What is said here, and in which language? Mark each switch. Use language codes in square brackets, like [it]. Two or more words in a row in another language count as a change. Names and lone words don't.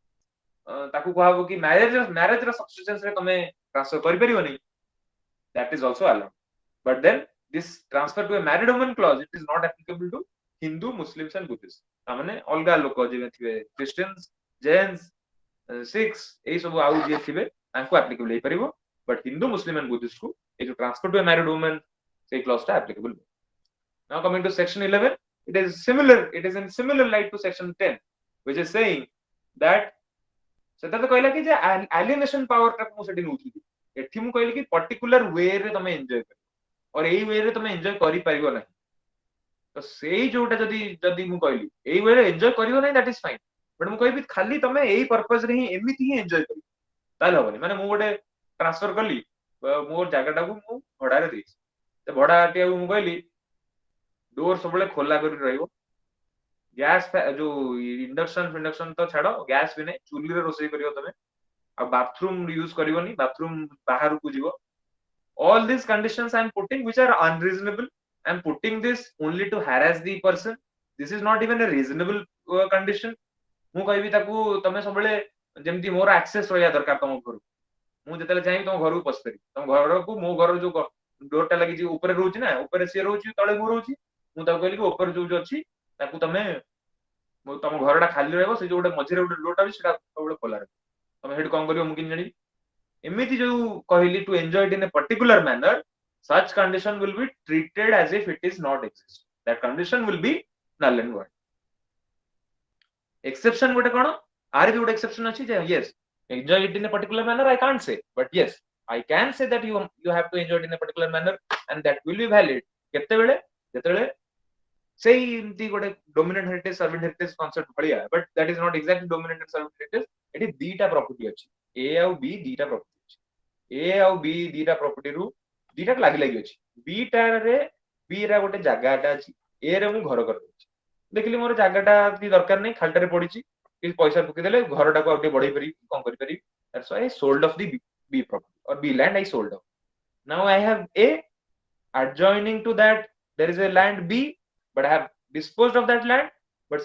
[or] ତାକୁ କୁହାହବ କି ମ୍ୟାରେଜ ର ସବସିଷ୍ଟେନ୍ସ ରେ ତମେ [en] transfer କରିପାରିବନି that is also allowed but then this transfer to a married woman clause it is not applicable to Hindu Muslims and Buddhists [or] ତାମାନେ ଅଲଗା ଲୋକ ଯିଏ ଥିବେ [en] Christians Jains Sikhs [or] ଏଇ ସବୁ ଆଉ ଯିଏ ଥିବେ ତାଙ୍କୁ [en] applicable ହେଇପାରିବ but Hindu Muslim and Buddhist [or] କୁ ଏ ଯୋଉ [en] transfer to a married woman ସେଇ clause ଟା applicable now coming to section 11 it is in similar light to section 10 which is saying that [or] ସେଟା ତ କହିଲା କି ଯେ [en] alienation power [or] ଟାକୁ ମୁଁ ସେଠି ନଉଥିଲି ଏଠି ମୁଁ କହିଲି କି [en] particular way [or] ରେ ତମେ enjoy କରିବ और ଏଇ way ରେ ତମେ enjoy କରିପାରିବ ନାହିଁ ତ ସେଇ ଯୋଉଟା ଯଦି ଯଦି ମୁଁ କହିଲି ଏଇ way ରେ enjoy କରିବ ନାହିଁ [en] that is fine but [or] ମୁଁ କହିବି ଖାଲି ତମେ ଏଇ purpose ରେ ହିଁ ଏମିତି ହିଁ enjoy କରିବ ତାହେଲେ ହବନି ମାନେ ମୁଁ ଗୋଟେ transfer କଲି ମୋ ଜାଗାଟାକୁ ମୁଁ ଭଡାରେ ଦେଇଛି ତ ଭଡାଟିଆକୁ ମୁଁ କହିଲି ଡୋର ସବୁବେଳେ ଖୋଲା କରି ରହିବ ଗ୍ୟାସ୍ ଯୋଉ ଇଣ୍ଡକ୍ସନ ତ ଛାଡ ଗ୍ୟାସ୍ ବି ନାହିଁ ଚୁଲିରେ ରୋଷେଇ କରିବ ତମେ ଆଉ [en] bathroom use [or] କରିବନି ବାଥରୁମ ବାହାରକୁ ଯିବ [en] all these conditions I am putting which are unreasonable I am putting this only to harass the person this is not even a reasonable condition [or] ମୁଁ କହିବି ତାକୁ ତମେ ସବୁବେଳେ ଯେମିତି ମୋର ଆକ୍ସେସ ରହିବା ଦରକାର ତମ ଘରକୁ ମୁଁ ଯେତେବେଳେ ଚାହିଁବି ତମ ଘରକୁ ପଶିପାରିବି ତମ ଘରକୁ ମୋ ଘର ଯୋଉ ଡୋରଟା ଲାଗିଛି ଉପରେ ରହୁଛି ନା ଉପରେ ସିଏ ରହୁଛି ତଳେ ମୁଁ ରହୁଛି ମୁଁ ତାକୁ କହିଲି କି ଉପରେ ଯୋଉ ଅଛି ତାକୁ ତମେ ତମ ଘରଟା ଖାଲି ରହିବ ସେ ଯୋଉ ଗୋଟେ ମଝିରେ ଗୋଟେ ଡୋରଟା ଅଛି ସେଟା ସବୁବେଳେ ଖୋଲା ରହିବ ତମେ ସେଠି କଣ କରିବ ମୁଁ କେମିତି ଜାଣିବି ଏମିତି ଯୋଉ କହିଲି [en] to enjoy it in a particular manner such condition will be treated as if it is not exist that condition will be null and void exception [or] ଗୋଟେ କଣ ଆର ବି ଗୋଟେ exception ଅଛି ଯେ [en] yes enjoy it in a particular manner I can't say but yes I can say that you have to enjoy it in a particular manner and that will be valid [or] କେତେବେଳେ ଯେତେବେଳେ ସେଇ ଏମିତି ଗୋଟେ [en] dominant heritage servant heritage concept ଭଳିଆ but that is not exactly dominant and servant heritage [or] ଏଠି ଦିଟା property ଅଛି A ଆଉ B ଦିଟା property ଅଛି A ଆଉ B ଦିଟା property ରୁ ଦିଟା ଲାଗି ଲାଗି ଅଛି B ଟାରେ B ର ଗୋଟେ ଜାଗାଟା ଅଛି A ରେ ମୁଁ ଘର କରିଦେଇଛି ଦେଖିଲି ମୋର ଜାଗାଟା ବି ଦରକାର ନାହିଁ ଖାଲିଟାରେ ପଡିଛି କିଛି ପଇସା ପକେଇଦେଲେ ଘରଟାକୁ ଆଉ ଟିକେ ବଢେଇ ପାରିବି କଣ କରିପାରିବି [en] that's why I sold off the B property or B land I sold off now I have A adjoining to that there is a land B but I have disposed of that land but